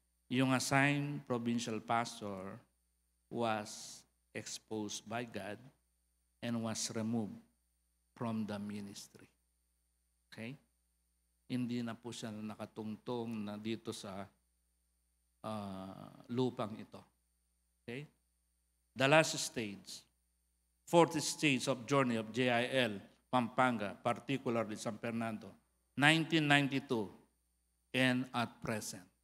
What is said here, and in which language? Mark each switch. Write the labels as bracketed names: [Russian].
[English] Yung assigned provincial pastor was exposed by God and was removed from the ministry. Okay? [Filipino] Hindi na po siya nakatungtong na dito sa lupang ito. [English] Okay? The last stage, fourth stage of journey of JIL, Pampanga, particularly San Fernando, 1992 and at present.